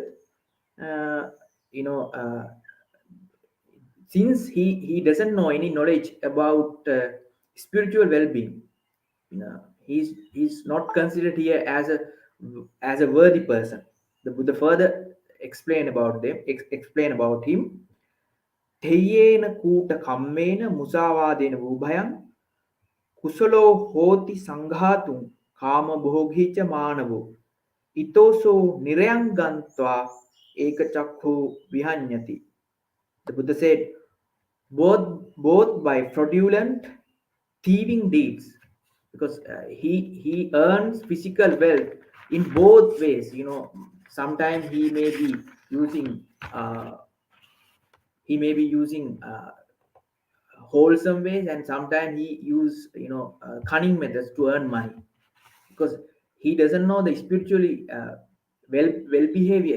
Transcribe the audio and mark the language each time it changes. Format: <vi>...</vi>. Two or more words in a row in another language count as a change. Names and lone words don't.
<en>Uh, you know, since he doesn't know any knowledge about spiritual well-being, he's not considered here as a worthy person. The Buddha further explain about him.</en> <pi>Theyena koota kammena musavadena vubhayam kusalo hoti sanghatun kama bhogicha manavo itoso nirayangantva ekachakhu vihanyati.</pi> <en>The Buddha said, both by fraudulent thieving deeds, because he earns physical wealth in both ways. Sometimes using uh, he may be using wholesome ways, and sometimes he use cunning methods to earn money, because he doesn't know the spiritually well behavior.</en>